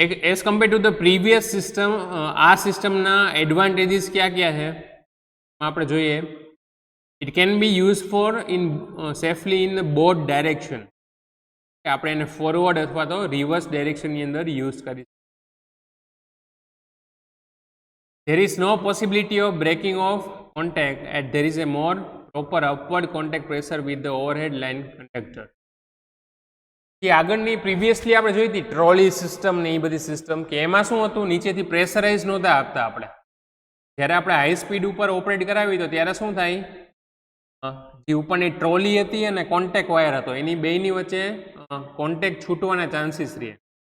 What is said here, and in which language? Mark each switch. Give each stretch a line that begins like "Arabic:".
English: as compare to the previous system
Gujarati: આ સિસ્ટમના advantages ક્યાં ક્યાં છે આપણે જોઈએ.
English: it can be use for in safely in both direction,
Gujarati: કે આપણે એને ફોરવર્ડ અથવા તો રિવર્સ ડાયરેક્શનની અંદર યુઝ કરી.
English: There is no possibility of breaking off contact as there is a more proper upward contact pressure with the overhead line conductor.
Gujarati: જે આગળની previously આપણે જોઈ હતી ટ્રોલી સિસ્ટમ ને એ બધી સિસ્ટમ, કે એમાં શું હતું, નીચેથી પ્રેશરાઇઝ નહોતા આપતા. આપણે જ્યારે આપણે હાઈ સ્પીડ ઉપર ઓપરેટ કરાવી તો ત્યારે શું થાય, જે ઉપરની ટ્રોલી હતી અને કોન્ટેક્ટ વાયર હતો એની બેયની વચ્ચે કોન્ટેક્ટ છૂટવાના ચાન્સીસ રહે.